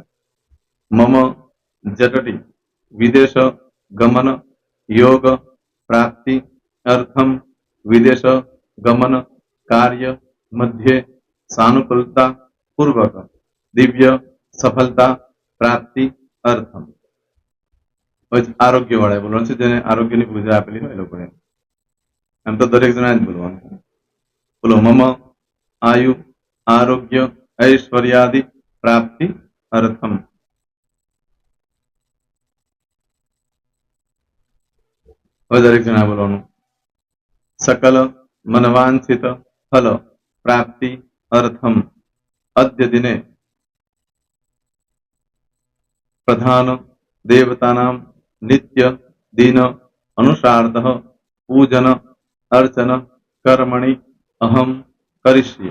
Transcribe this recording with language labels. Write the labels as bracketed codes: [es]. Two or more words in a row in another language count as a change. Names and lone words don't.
[sa] मम जटटी विदेश गमन योग प्राप्ति अर्थम विदेश गमन कार्य मध्ये सानुकूलता पूर्वक दिव्य सफलता प्राप्ति अर्थम. [gu] આરોગ્ય વાળા બોલવાનું છે, જેને આરોગ્યની પૂજા આપેલી હોય એ લોકોએ. એમ તો દરેક જણા જ બોલવાનું. બોલો [sa] मम आयु आरोग्य ऐश्वर्यादि प्राप्ति अर्थम. [gu] હવે દરેક જણા બોલવાનું. [sa] सकल मनवांछित फल प्राप्ति अर्थम अद्य दिने प्रधान देवतानाम नित्य दिन अनुसार्थ पूजन अर्चन कर्मणि अहम करीश्ये.